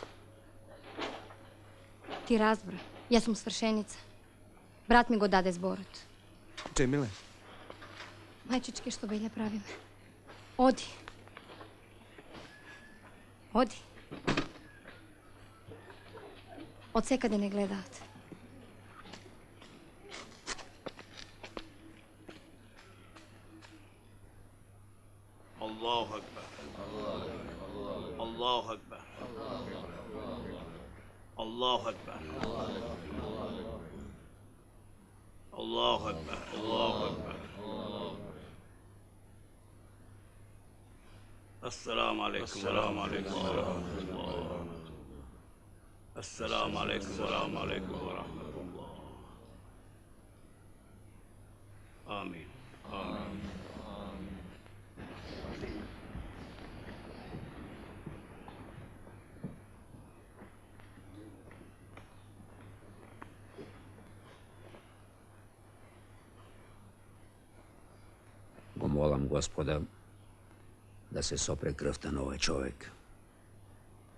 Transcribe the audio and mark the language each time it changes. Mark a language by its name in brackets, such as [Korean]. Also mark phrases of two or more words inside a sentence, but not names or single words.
[Macedonian] Ти разбра, јас сум свршеница. Брат ми го даде зборот. Джемиле? Мајчичке, што беље правиме? Оди. Оди. Од секаде не гледаат. [Arabic] الله أكبر. الله أكبر. الله أكبر. الله أكبر. الله أكبر. السلام عليكم ورحمة الله. السلام عليكم ورحمة الله. آمين. آمين. [Macedonian] Го молам Господа да се сопре крвта на овој човек.